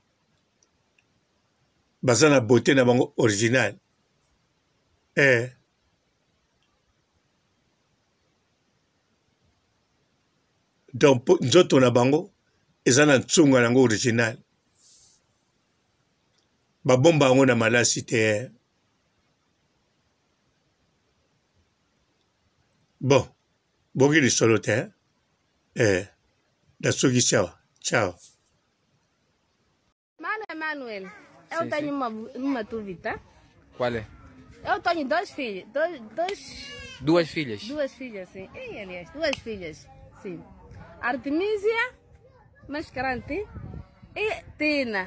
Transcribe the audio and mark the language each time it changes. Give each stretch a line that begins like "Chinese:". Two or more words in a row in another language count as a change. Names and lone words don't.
Lingala: baza na bote na bango original donc nzoto na bango eza na ntsunga nango original babomba yango na malasi te bon boki lisolo te nasukisi awa ciao
Portuguese: Mano Emanuel, eu tenho uma dúvida. Qual é? Eu tenho dois filhos, Duas filhas? duas filhas, sim. E, aliás, duas filhas, sim. Artemisia, Mascarante e Tina.